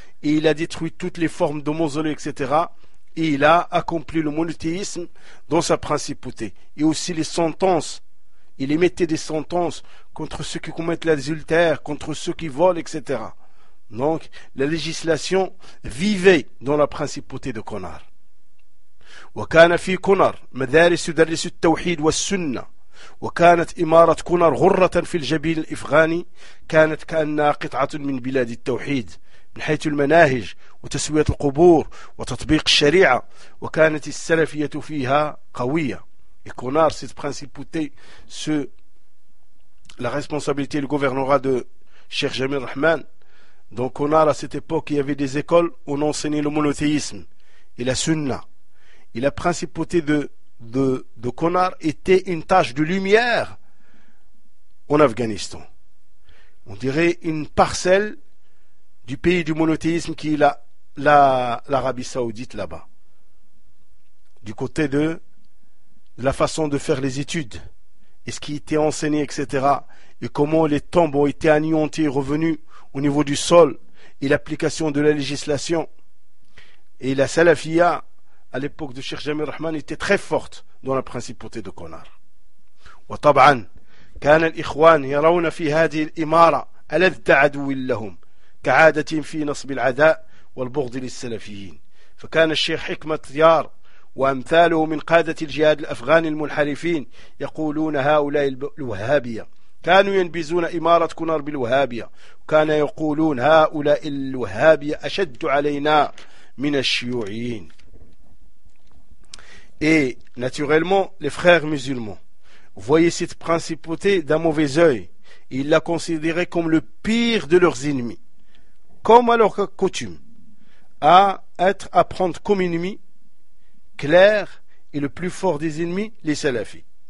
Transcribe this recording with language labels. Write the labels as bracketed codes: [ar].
[fr] Et il a détruit toutes les formes de mausolées, etc. Et il a accompli le monothéisme dans sa principauté. Et aussi les sentences. Il émettait des sentences contre ceux qui commettent l'adultère, contre ceux qui volent, etc. Donc, la législation vivait dans la principauté de Konar. [ar] وكان في كونر مدارس تدرس التوحيد والسنة وكانت إمارة كونر غرة في الجبين الإفغاني كانت كأنها قطعة من بلاد التوحيد من حيث المناهج وتسوية القبور وتطبيق الشريعة وكانت السلفية فيها قوية. [fr] Et Konar, cette principauté, la responsabilité du gouvernorat de Cheikh Jamil Rahman. Donc Konar, à cette époque, il y avait des écoles où on enseignait le monothéisme et la sunna. Et la principauté de Konar était une tache de lumière en Afghanistan. On dirait une parcelle du pays du monothéisme qui est l'Arabie Saoudite là-bas. Du côté de la façon de faire les études et ce qui était enseigné, etc. Et comment les tombes ont été anéanties et revenues au niveau du sol et l'application de la législation. Et la salafia à l'époque de Cheikh Jamil Rahman était très forte dans la principauté de Konar. [ar] وطبعا كان الإخوان يرون في هذه الإمارة ألذ عدو لهم كعادتهم في نصب العداء والبغض للسلفيين. فكان الشيخ حكمة طيار وأمثاله من قادة الجهاد الأفغاني المنحرفين يقولون هؤلاء الوهابية كانوا ينبذون إمارة كونار بالوهابية وكان يقولون هؤلاء الوهابية أشد علينا من الشيوعيين. [fr] Et naturellement, les frères musulmans voyaient cette principauté d'un mauvais œil. Ils la considéraient comme le pire de leurs ennemis. Comme à leur coutume, à prendre comme ennemi clair et le plus fort des ennemis, les salafis.